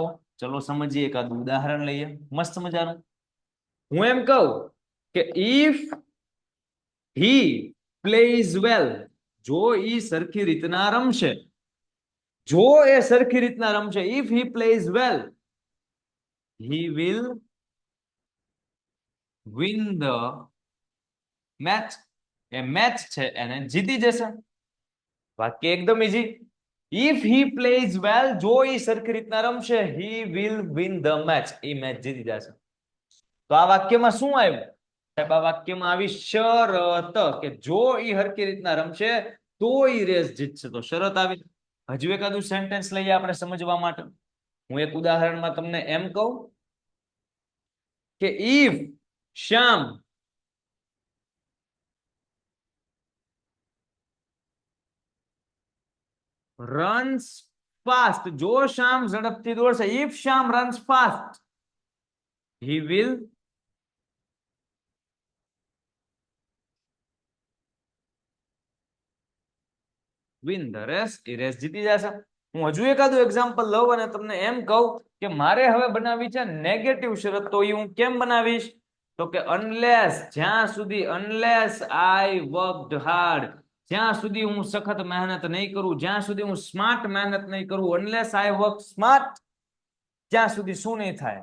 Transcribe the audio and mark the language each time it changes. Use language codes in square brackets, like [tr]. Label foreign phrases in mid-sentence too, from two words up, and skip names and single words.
[gu] ચલો સમજીએ, એકાદું ઉદાહરણ લઈએ મસ્ત મજાનું. હું એમ કહું કે [en] if he plays well, [gu] જો ઈ સરખી રીતના રમશે, જો એ સરખી રીતના રમશે, [en] if he plays well he will win the match. [gu] એ મેચ છે એને જીતી જશે. વાક્ય એકદમ ઈઝી. [en] ઇફ he plays well, [gu] જો ઈ સરખી રીતના રમશે, [en] he will win the match, [gu] એ મેચ જીતી જશે. તો આ વાક્યમાં શું આવ્યું સાહેબ? આ વાક્યમાં આવી શરત કે જો ઈ હરખી રીતના રમશે તો ઈ રેસ જીતશે. તો શરત આવી. હજુ એકાદું સેન્ટેન્સ લઈએ આપણે સમજવા માટે. હું એક ઉદાહરણમાં તમને એમ કહું કે [en] if Shyam runs fast, [gu] જો શ્યામ ઝડપથી દોડશે, [en] if શ્યામ runs fast he will win the race, [gu] એ રેસ જીતી જશે. હું હજુ એકાદું એક્ઝામ્પલ લઉં અને તમને એમ કહું કે મારે હવે બનાવી છે નેગેટિવ શરત. તો એ હું કેમ બનાવીશ તો કે અનલેસ, જ્યાં સુધી [en] unless I worked hard, [gu] જ્યાં સુધી હું સખત મહેનત નહીં કરું, જ્યાં સુધી હું સ્માર્ટ મહેનત નહીં કરું, [en] unless I work smart, [gu] ત્યાં સુધી શું નહીં થાય?